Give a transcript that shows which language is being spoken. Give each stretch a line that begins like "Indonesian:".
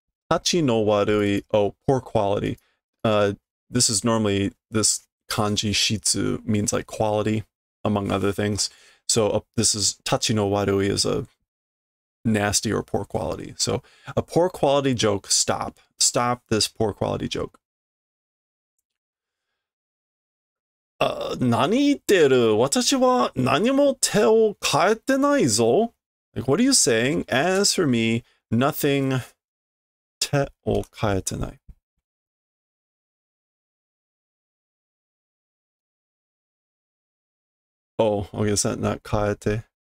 Japanese: Tachi no warui,
English: oh, poor quality. This is normally, this kanji shitsu means like quality, among other things. So this is,
Japanese: tachi no warui
English: is a nasty or poor quality. So a poor quality joke, stop. Stop this poor quality joke.
Japanese: 何言ってる私は何も手を変えてないぞ.
English: Like, what are you saying? As for me, nothing
Japanese: 手を変えてない.
English: Oh, okay, is that not 変えて?